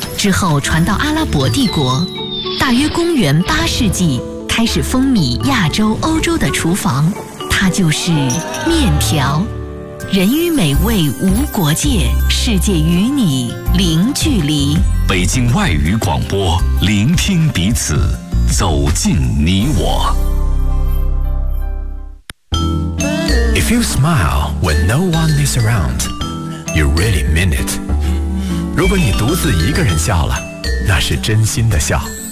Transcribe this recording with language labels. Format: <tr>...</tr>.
<zh>之后传到阿拉伯帝国，大约公元八世纪开始风靡亚洲、欧洲的厨房，它就是面条。人与美味无国界，世界与你零距离。北京外语广播，聆听彼此，走进你我。</zh> <en>If you smile when no one is around, you really mean it.</en> <zh>如果你独自一个人笑了，那是真心的笑。</zh>